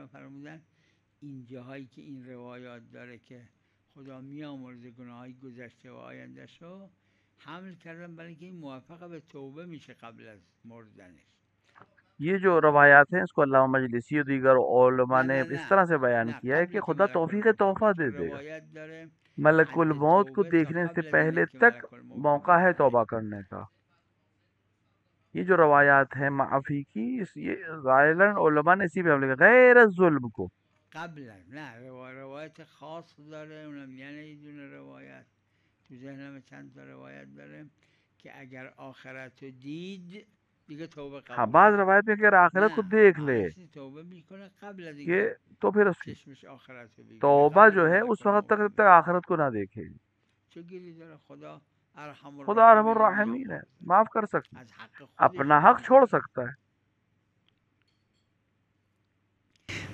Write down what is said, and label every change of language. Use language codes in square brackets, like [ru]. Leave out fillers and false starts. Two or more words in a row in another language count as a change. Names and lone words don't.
[fa] فرمودن این جاهایی که این روایات داره که خدا میامرزه گناههای گذشته و آینده شو حمل کردم برای اینکه این موفق به توبه میشه قبل از مردنش. [ur] یہ جو روایات ہیں اس کو علامہ مجلسی اور دیگر علما نے اس طرح سے بیان کیا ہے کہ خدا توفیق تحفہ دے دے گا، ملک الموت کو دیکھنے سے پہلے تک موقع ہے توبہ کرنے کا. یہ جو روایات ہے معافی کی، یہ ظاہراً علما نے اسی پہ حملے غیر ظلم کو [fa] قبلا نه روایت خاص داره، اونم یعنی یه دونه روایت تو ذهنم چند تا روایت داره که اگر آخرت رو دید دیگه توبه قبول. [ur] ہاں، بعض روایت میں اگر آخرت کو دیکھ لے [fa] توبه میکنه قبل از [ur] یہ تو پھر اس کی [fa] چشمش آخرت رو بگیره. [ur] توبہ جو ہے اس وقت تک آخرت کو نہ دیکھے. [fa] چه گیری داره खुदा [ur] ارحم الراحمین ہے، معاف کر سکتا ہے، اپنا حق چھوڑ سکتا ہے.